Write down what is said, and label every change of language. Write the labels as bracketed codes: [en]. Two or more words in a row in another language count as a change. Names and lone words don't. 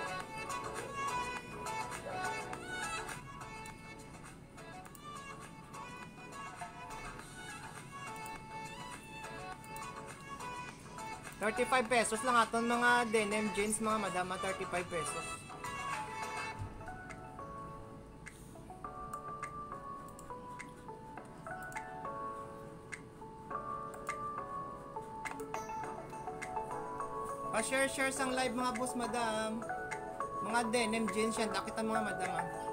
[hil] ₱35 lang aton mga [en] denim jeans [hil] mga madam, ₱35. Pa-share sang live mga boss madam. Mga [en] denim jeans [hil] yan, kita mga madam ha.